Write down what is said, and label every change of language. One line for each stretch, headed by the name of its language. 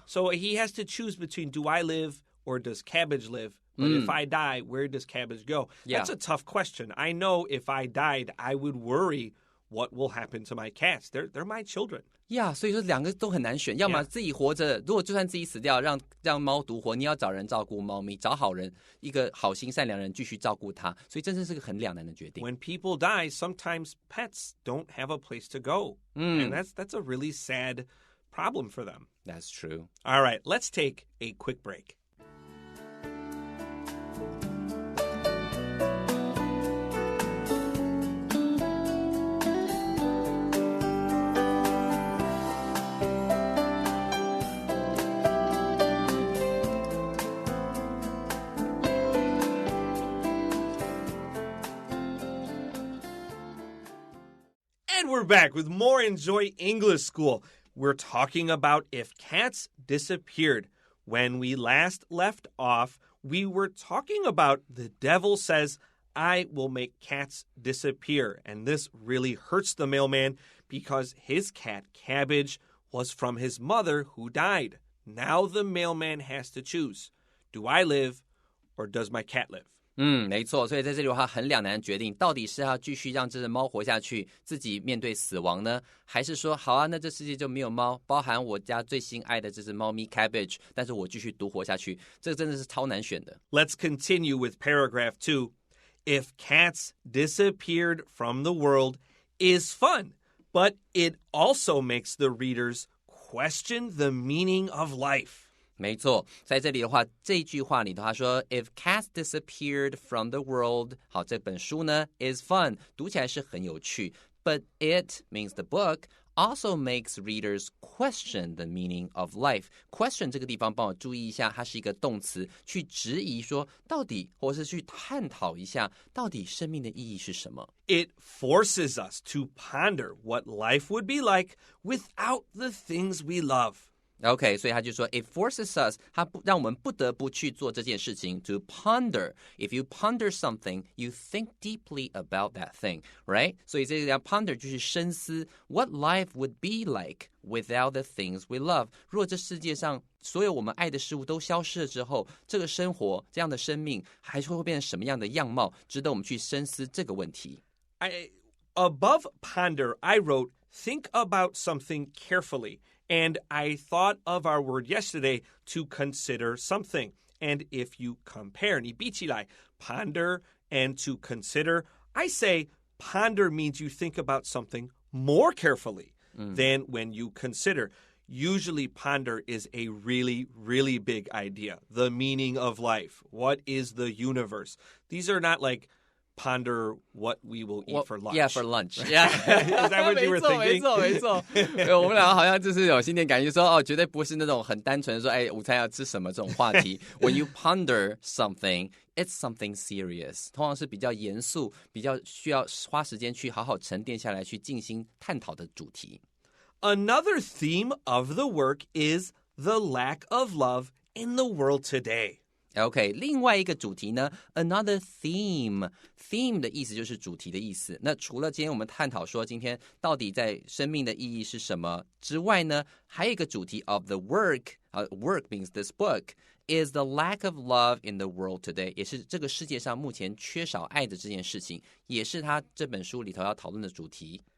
English: So he has to choose between do I live or does Cabbage live? But if I die, where does Cabbage go? Yeah. That's a tough question. I know if I died, I would worry what will happen to my cats. They're my children.
Chinese: 呀，所以说两个都很难选，要么自己活着，如果就算自己死掉，让猫独活，你要找人照顾猫咪，找好人，一个好心善良人继续照顾它，所以真的是个很两难的决定。
English: When people die, sometimes pets don't have a place to go. And that's a really sad problem for them. That's true. All right, let's take a quick break. we're back with more Enjoy English School. We're talking about if cats disappeared. When we last left off, we were talking about the devil says, I will make cats disappear. And this really hurts the mailman because his cat, Cabbage, was from his mother who died. Now the mailman has to choose. Do I live or does my cat live?
Chinese: 没错，所以在这里的话很两难决定，到底是要继续让这只猫活下去，自己面对死亡呢，还是说好啊，那这世界就没有猫，包含我家最心爱的这只猫咪 Cabbage， 但是我继续独活下去，这个真的是超难选的。
English: Let's continue with paragraph 2. If cats disappeared from the world is fun, but it also makes the readers question the meaning of life.
Chinese: 没错，在这里的话，这一句话里头他说
English: If cats disappeared from the world，
Chinese: 好，这本书呢
English: is fun，
Chinese: 读起来是很有趣
English: But it means the book also makes readers question the meaning of life.
Chinese: Question 这个地方帮我注意一下，它是一个动词，去质疑说到底，或是去探讨一下到底生命的意义是什么。
English: It forces us to ponder what life would be like without the things we love.OK,
Chinese: 所以他就说
English: It forces us,
Chinese: 它让我们不得不去做这件事情
English: To ponder. If you ponder something, you think deeply about that thing, right?
Chinese: 所以这个 ponder 就是深思
English: What life would be like without the things we love.
Chinese: 如果这世界上所有我们爱的事物都消失了之后，这个生活这样的生命还会变成什么样的样貌，值得我们去深思这个问题。
English: Above ponder, I wrote think about something carefully.And I thought of our word yesterday to consider something. And if you compare,
Chinese: 你比起来
English: ponder and to consider, I say ponder means you think about something more carefully than when you consider. Usually ponder is a really, really big idea. The meaning of life. What is the universe? These are not like...Ponder what we will eat for lunch. Yeah, for lunch. Yeah. Is that what you were thinking?
Chinese: 没错。我们两个好像就是有新的感觉说，绝对不是那种很单纯的说，午餐要吃什么这种话题。
English: When you ponder something, it's something serious.
Chinese: 通常是比较严肃，比较需要花时间去好好沉淀下来，去进行探讨的主题。
English: Another theme of the work is the lack of love in the world today.OK,
Chinese: 另外一个主题呢
English: Another theme.
Chinese: Theme 的意思就是主题的意思。那除了今天我们探讨说今天到底在生命的意义是什么之外呢，还有一个主题
English: of the work. Work means this book is the lack of love in the world today.
Chinese: 也是这个世界上目前缺少爱的这件事情，也是他这本书里头要讨论的主题。